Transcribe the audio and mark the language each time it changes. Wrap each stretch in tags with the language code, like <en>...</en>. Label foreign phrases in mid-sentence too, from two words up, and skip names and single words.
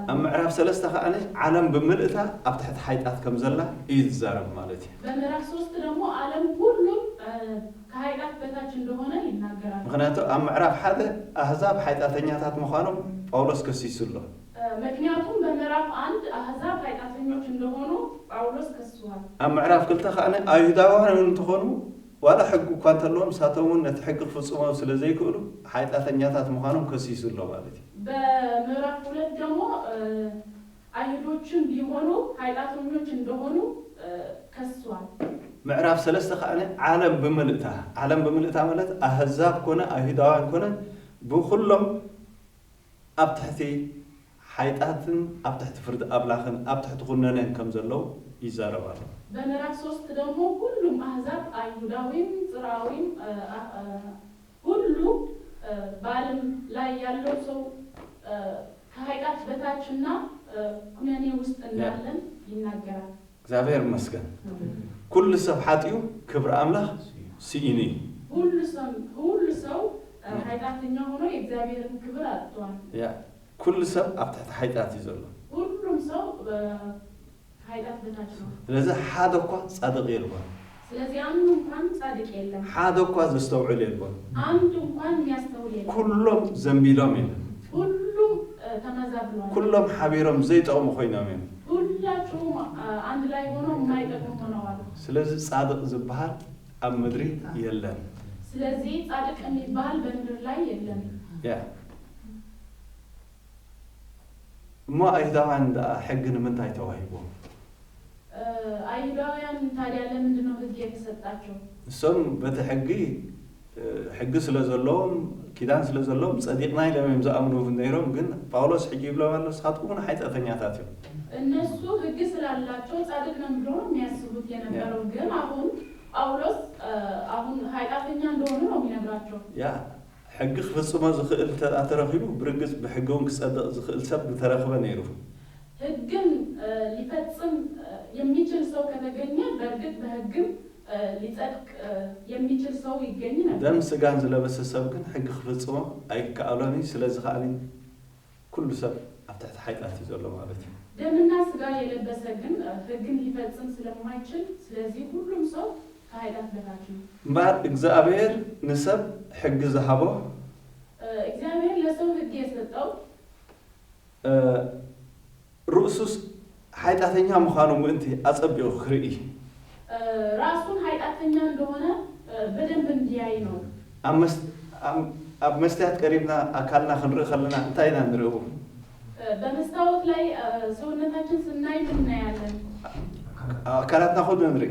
<ti>ኣብ ምዕራፍ 3 ከአኒ ዓለም ብምልእታ ኣብ ትሕቲ ኃጢአት ከም ዘላ እዩ ዝዛረብ ማለት እዩ</ti> <am>በምዕራፍ 3 ደግሞ ዓለም ሁሉ ከኃጢአት በታች እንደሆነ ይናገራል</am> <ti>ምክንያቱ ኣብ ምዕራፍ 1 አሕዛብ ኃጢአተኛታት ምዃኖም ጳውሎስ ከሲሱ ኣሎ</ti> <am>ምክንያቱም በምዕራፍ 1 አሕዛብ ኃጢአተኞች እንደሆኑ ጳውሎስ ከሷል</am> <ti>ኣብ ምዕራፍ 2 ከአኒ አይሁዳውያን እንትኾኑ ዋላ ሕግ እኳ እንተለዎም ሳተውን ነቲ ሕጊ ክፍጽሞ ስለ ዘይክእሉ ኃጢአተኛታት ምዃኖም ከሲሱ ኣሎ ማለት እዩ</ti> <am>በምዕራፍ 2 ደግሞ አይሁዶችን ቢሆኑ ኃጢአተኞች እንደሆኑ ከሷል</am> <ti>ምዕራፍ 3 ከአኒ ዓለም ብምልእታ ማለት አሕዛብ ኮነ አይሁዳውያን ኮነ ብኩሎም ኣብ ትሕቲ ኃጢአትን ኣብ ትሕቲ ፍርዲ አምላክን ኣብ ትሕቲ ኩነነን ከም ዘለው ይዛረባሉ</ti> <am>በምዕራፍ 3 ደግሞ ሁሉም አሕዛብ አይሁዳዊም ጽራዊም ሁሉ በዓለም ላይ ያለው ሰው ከኃጢአት በታችና ኩነኔ ውስጥ እንዳለን ይናገራል። እግዚአብሔር ይመስገን።</am> <ti>ኩሉ ሰብ ኃጢኡ ክብር አምላክ ሲኢኒ</ti> <am>ሁሉ ሰው ኃጢአተኛ ሆኖ የእግዚአብሔርን ክብር አጥቷል።</am> <ti>ያ ኩሉ ሰብ ኣብ ትሕቲ ኃጢአት እዩ ዘሎ።</ti> <am>ሁሉም ሰው ኃጢአት በታች ነው።</am> <ti>ስለዚህ ሓደ እኳ ጻድቅ የለን።</ti> <am>ስለዚህ አንዱ እንኳን ጻድቅ የለም።</am> <ti>ሓደ እኳ ዘስተውዕል የለን።</ti> <am>አንዱ እንኳን የሚያስተውል የለም።</am> <ti>ኩሎም ዘንቢሎም የለን።</ti> <am>ሁሉም ተመዛብለዋል።</am> <ti>ኩሎም ሓቢሮም ዘይጠቅሙ ኮይኖም እዮም።</ti> <am>ሁላችሁም አንድ ላይ ሆነው የማይጠቅሙ ሆነዋል።</am> <ti>ስለዚህ ጻድቅ ዝበሃል ኣብ ምድሪ የለን።</ti> <am>ስለዚህ ጻድቅ የሚባል በምድር ላይ የለም።</am> <ti>ያ እሞ አይሁዳውያን ሕጊ ንምንታይ ተዋሂቦም?</ti> <am>አይሁዳውያን ታዲያ ለምንድን ነው ሕግ የተሰጣቸው?</am> <ti>እሶም በቲ ሕጊ ስለ ዘለዎም ኪዳን ስለ ዘለዎም ጸዲቅና ኢሎም እዮም ዝኣምኑ ነይሮም። ግን ጳውሎስ ሕጂ ይብሎም ኣሎ ንስኻትኩም ኃጢአተኛታት እዮም።</ti> <am>እነሱ ሕግ ስላላቸው ጻድቅ ነን ብሎ ነው የሚያስቡት የነበረው። ግን አሁን ጳውሎስ አሁን ኃጢአተኛ እንደሆኑ ነው የሚነግራቸው።</am> <ti>ያ ሕጊ ክፍጽሞ ዝኽእል ተረኺቡ ብርግጽ ብሕጊ እውን ክጸድቕ ዝኽእል ሰብ ተረኽበ ነይሩ።</ti> <am>ሕግን ሊፈጽም የሚችል ሰው ከተገኘ በእርግጥ በሕግም ሊጸድቅ የሚችል ሰው ይገኝ ነበር።</am> <ti>ደም ስጋን ዝለበሰ ሰብ ግን ሕጊ ክፍጽሞ ኣይከኣሎኒ። ስለዚ ከኣኒ ኩሉ ሰብ ኣብ ትሕቲ ኃጢአት እዩ ዘሎ ማለት እዩ።</ti> <am>ደምና ስጋ የለበሰ ግን ሕግን ሊፈጽም ስለማይችል ስለዚህ ሁሉም ሰው ከኃጢአት በታች ነው።</am> <ti>እምበር እግዚአብሔር ንሰብ ሕጊ ዝሃቦ</ti> <am>እግዚአብሔር ለሰው ሕግ የሰጠው</am> <ti>ርእሱስ ኃጢአተኛ ምዃኑ ምእንቲ አጸቢቑ ክርኢ</ti> <am>ራሱን ኃጢአተኛ እንደሆነ በደንብ እንዲያይ ነው።</am> <ti>ኣብ መስትያት ቀሪብና አካልና ክንርኢ ከለና እንታይ ኢና ንሪኦ?</ti> <am>በመስታወት ላይ ሰውነታችን ስናይ ምን እናያለን?</am> <ti>አካላትና ሁሉ ንርኢ።</ti>